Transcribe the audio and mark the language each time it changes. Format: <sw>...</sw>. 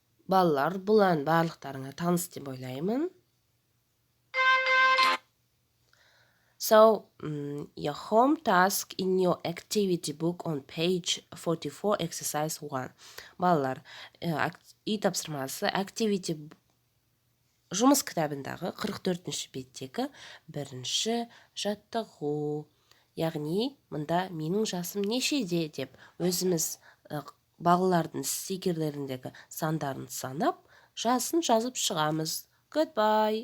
<kk>Балалар, бұл ән барлықтарыңа таныс деп ойлаймын.</kk> <en>So, your home task in your activity book on page 44, exercise 1.</en> <kk>Балалар, үй тапсырмасы activity жұмыс кітабындағы 44-ші беттегі бірінші жаттығу. Яғни, мұнда менің жасым нешеде деп өзіміз балалардың стикерлеріндегі сандарын санап, жасын жазып шығамыз. Goodbye.</kk>